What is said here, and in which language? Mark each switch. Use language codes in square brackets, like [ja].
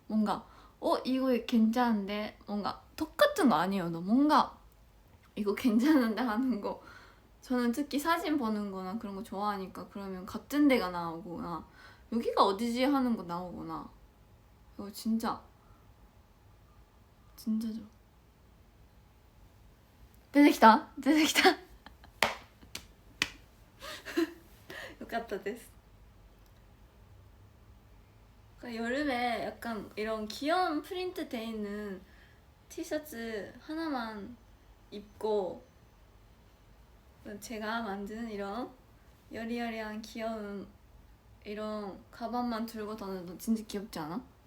[ko] 뭔가 이거 괜찮은데 뭔가 똑같은 거 아니어도 뭔가 이거 괜찮은데 하는 거. 저는 특히 사진 보는 거나 그런 거 좋아하니까 그러면 같은 데가 나오거나 여기가 어디지 하는 거 나오거나 이거 진짜 좋아. [ja] 出てきた よかったです. [ko] 그러니까 여름에 약간 이런 귀여운 프린트 돼 있는 티셔츠 하나만 입고 제가 만든 이런 여리여리한 귀여운 이런 가방만 들고 다녀도 진짜 귀엽지 않아?